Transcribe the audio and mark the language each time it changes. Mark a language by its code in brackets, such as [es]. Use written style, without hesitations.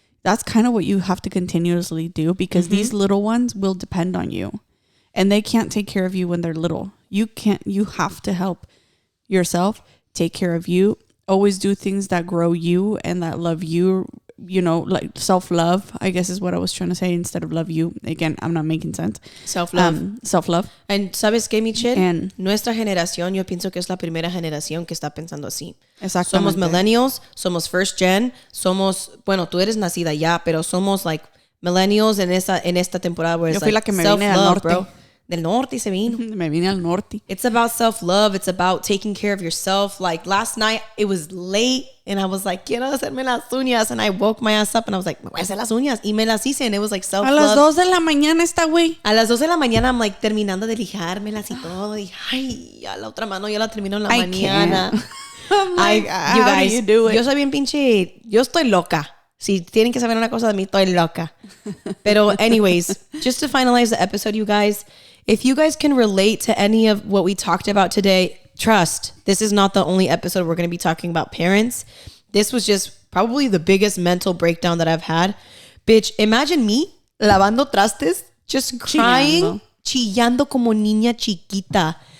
[en] That's kind of what you have to continuously do, because these little ones will depend on you, and they can't take care of you when they're little. You have to help yourself, take care of you. Always do things that grow you and that love you, you know, like self-love, I guess is what I was trying to say, instead of love you. Again, I'm not making sense. Self-love. Self-love. And [es] ¿sabes qué, Michelle? [en] And [es] nuestra generación, yo pienso que es la primera generación que está pensando así. Exactamente. Somos millennials, somos [en] first gen, [es] bueno, tú eres nacida ya, pero somos [en] like [es] millennials en esta temporada [en] where it's [es] yo fui like la que me vine al norte. Bro. Del norte se vino. Me vine al norte. [en] It's about self-love. It's about taking care of yourself. Like last night, it was late and I was like, [es] quiero hacerme las uñas. [en] And I woke my ass up and I was like, [es] me voy a hacer las uñas. Y me las hice, [en] and it was like self-love. [es] A las 2 de la mañana está, güey. A las 2 de la mañana, [en] I'm like [es] terminando de lijármelas y todo. Y ay, a la otra mano yo la termino en la mañana. [en] Like, you guys, you do it? [es] Yo soy bien pinche. Yo estoy loca. Si tienen que saber una cosa de mí, estoy loca. Pero [en] anyways, just to finalize the episode, you guys, if you guys can relate to any of what we talked about today, trust, this is not the only episode we're going to be talking about parents. This was just probably the biggest mental breakdown that I've had. Bitch, imagine me [es] lavando trastes, [en] just crying, [es] chillando como niña chiquita.